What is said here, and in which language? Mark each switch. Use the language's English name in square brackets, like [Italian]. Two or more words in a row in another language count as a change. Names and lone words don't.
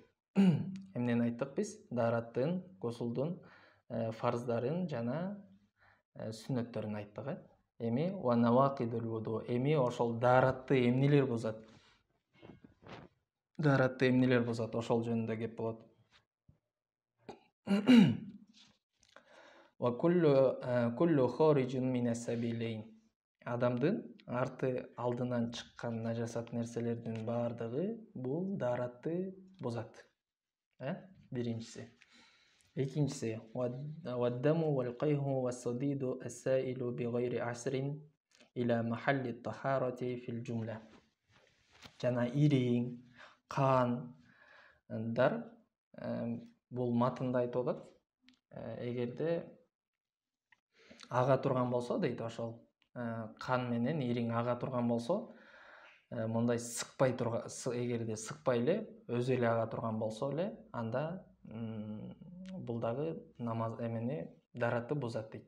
[Kyrgyz] Эмнени айттык биз? Дараттын, гусулдун фарздарын жана сүннөттөрүн айттык. Эми [Arabic] و نواقض الوضوء. [Kyrgyz] Эми ошол даратты эмнелер бузат? Даратты эмнелер бузат? Ошол жөнүндө кеп болот. [Arabic] وكل خارج من السبيلين. [Kyrgyz] Адамдын арты алдынан чыккан нажасат нерселердин баардыгы бул даратты бузат. Биринчиси. Экинчиси, [Arabic] والدم والقيح والصديد السائل بغير عصر إلى محل الطهارة في الجملة. [Kyrgyz] Жана ириң, кандар бул матында айтып атат. Эгерде ага турган болсо дейт, ошол кан менен ириң ага турган болсо, мындай сыкпай турган, эгерде сыкпай эле өзү эле ага турган болсо эле, анда бул дагы намаз эмени даратты бузат дейт.